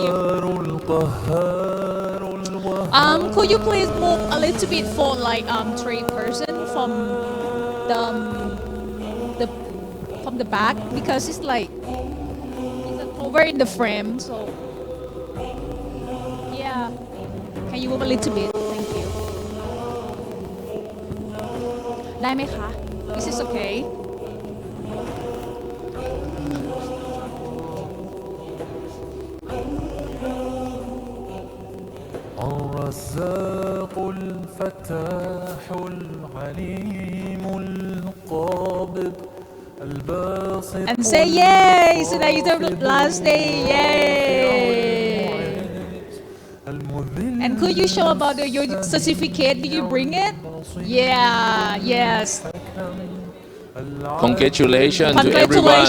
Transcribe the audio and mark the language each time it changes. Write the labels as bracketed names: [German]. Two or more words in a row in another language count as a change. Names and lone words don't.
[English] Could you please move a little bit for like 3 person from the back, because it's like over in the frame. So yeah, can you move a little bit? Thank you. [Thai] ได้ไหมคะ [English] This is okay. [Arabic] الرزاق الفتاح العليم القابض الباسط. [English] And say yay! Today is the last day. Yay! And could you show about your certificate? Did you bring it? Yeah. Yes. Congratulations to everyone.